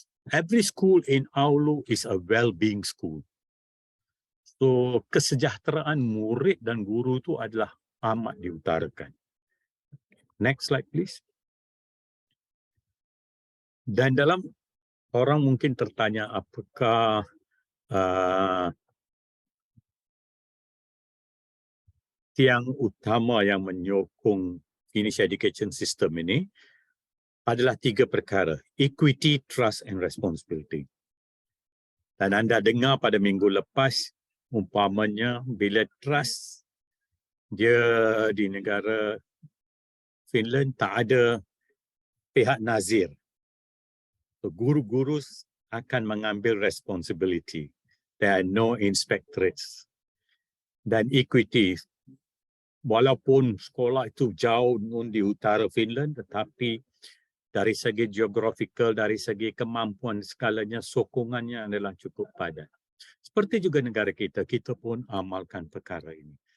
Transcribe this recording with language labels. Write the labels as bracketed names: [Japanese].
[English] Every school in Aulu is a well-being school. [Malay] So kesejahteraan murid dan guru itu adalah amat diutarakan. [English] Next slide please. [Malay] Dan dalam orang mungkin tertanya apakah tiang utama yang menyokong [English] Finnish education system [Malay] ini adalah 3 perkara: [English] equity, trust and responsibility. [Malay] Dan anda dengar pada minggu lepas, umpamanya bila trust dia di negara Finland tak ada pihak nazir. So, guru-guru akan mengambil responsibility. [English] There are no inspectorates. [Malay] Dan equity, walaupun sekolah itu jauh di utara Finland, tetapi dari segi geographical, dari segi kemampuan skalanya, sokongannya adalah cukup padat. Seperti juga negara kita, kita pun amalkan perkara ini.